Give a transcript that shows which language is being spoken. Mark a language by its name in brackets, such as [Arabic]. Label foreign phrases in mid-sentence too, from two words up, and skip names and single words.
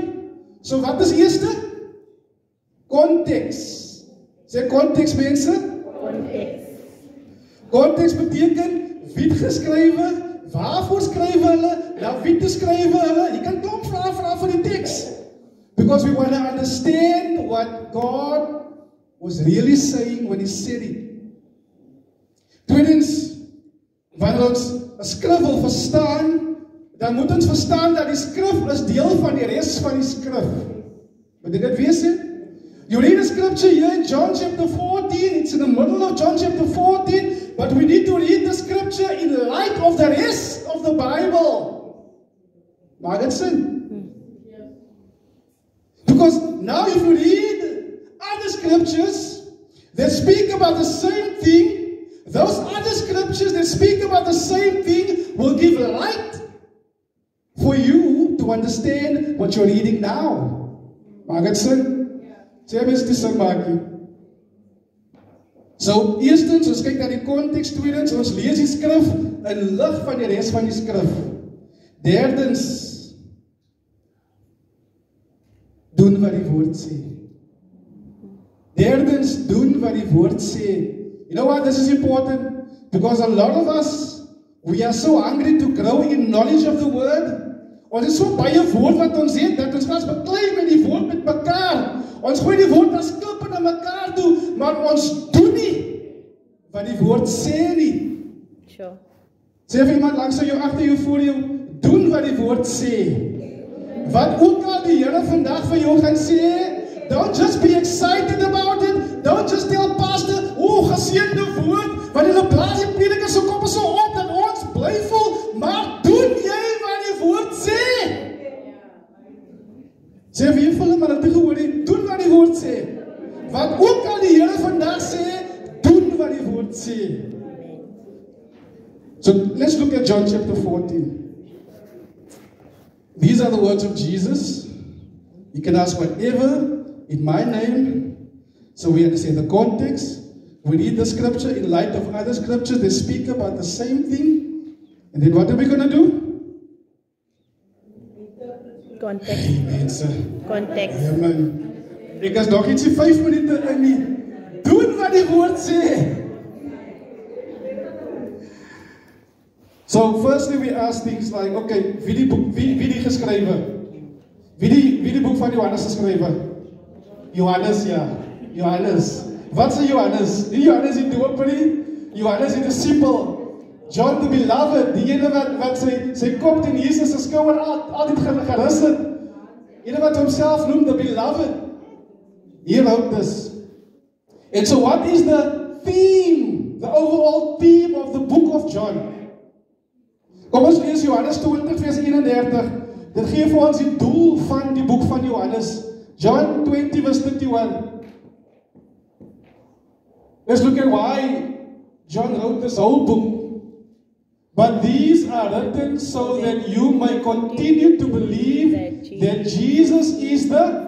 [Afrikaans] So wat is eerste? Konteks. Sê konteks, mense? Konteks. Konteks beteken, wie het geskrywe? Waarvoor skrywe hulle? Na wie te skrywe hulle? Jy kan klomp vra vir die teks. [English] Because we want to understand what God was really saying when he said it. [Afrikaans] Tweedens, wanneer ons 'n skrif wil verstaan, dan moet ons verstaan dat die skrif is deel van die res van die skrif. Moet jy dit weet? [English] You read the scripture here in John chapter 14, it's in the middle of John chapter 14, but we need to read the scripture in light of the rest of the Bible. [Afrikaans] Maak dit sin? [English] Because now if you read other scriptures that speak about the same thing, those other scriptures that speak about the same thing will give light for you to understand what you're reading now. [Afrikaans] Maak dit sin? Sê mens die sin maak nie. So, eerstens, ons kyk na die konteks, tweedens, ons lees die skrif in lig van die res van die skrif. Derdens, doen wat die woord sê. Derdens, doen wat die woord sê. [English] You know what, this is important, because a lot of us, we are so hungry to grow in knowledge of the word. [Afrikaans] Ons is so baie woord wat ons het, dat ons gaan beklei met die woord met mekaar. Ons gooi die woord as klippe na mekaar toe, maar ons doen nie wat die woord sê nie. [English] Sure. [Afrikaans] Sê vir iemand langs jou, agter jou, voor jou, doen wat die woord sê. Wat ook al die Here vandag vir jou gaan sê, [English] don't just be excited about it. Don't just tell pastor, [Afrikaans] geseënde woord, want hulle blaas die prediker se koppe so op dat ons bly voel, maar doen jy wat die woord sê? Sê vir julle maar dat jy gehoor het, doen wat die woord sê. Wat ook al die Here vandag sê, doen wat die woord sê. [English] So let's look at John chapter 14. These are the words of Jesus. You can ask whatever in my name. So we understand the context. We read the scripture in light of other scriptures. They speak about the same thing. And then what are we going to do? Context. Amen, sir. Context. Amen. [Afrikaans] Ek is nog iets 5 minute in nie. Doen wat die woord sê. [English] So firstly we ask things like, [Afrikaans] okay, wie die geskrywe? Wie die boek van Johannes geskrywe? Johannes, ja. Johannes. Wat sê Johannes? Die Johannes die doper nie. Johannes die disciple. [English] John the beloved, [Afrikaans] die ene wat sy kop teen Jesus se skouer altyd gerus het. Ene wat homself noem [English] the beloved. [Afrikaans] Hier [English] wrote this. And so what is the theme, the overall theme of the book of John? [Afrikaans] Kom ons lees Johannes 20 vers 31. Dit gee vir ons die doel van die boek van Johannes. [English] John 20 verse 31. Let's look at why John wrote this whole book. But these are written so that you may continue to believe that Jesus is the